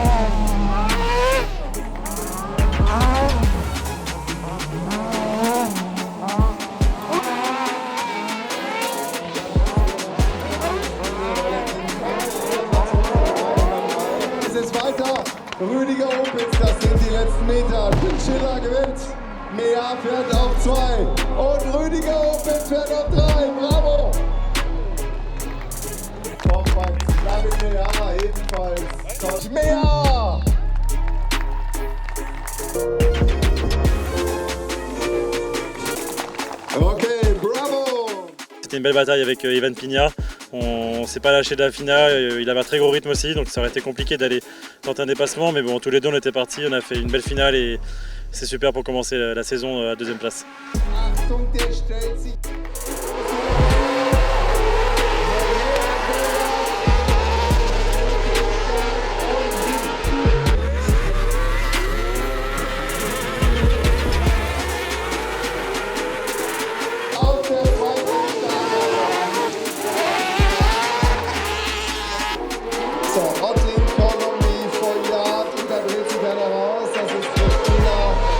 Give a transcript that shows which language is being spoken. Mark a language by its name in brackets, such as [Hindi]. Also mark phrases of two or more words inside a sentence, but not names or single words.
[German] Es ist weiter. Rüdiger Opitz, das sind die letzten Meter. Chinchilla gewinnt. Mea fährt auf 2. Und Rüdiger Opitz fährt auf 3. Bravo. Nochmal David Mea ebenfalls. Coach Mea. Ok, bravo. [French] C'était une belle bataille avec Ivan Pina. On s'est pas lâché de la finale, il avait un très gros rythme aussi, donc ça aurait été compliqué d'aller tenter un dépassement. Mais bon, tous les deux on était partis, on a fait une belle finale et c'est super pour commencer la saison à deuxième place. [German] Achtung, der stellt sich. Auf der zweiten so, Ottling, Colombie, Foyard, und da dreht sich einer raus, das ist Christina.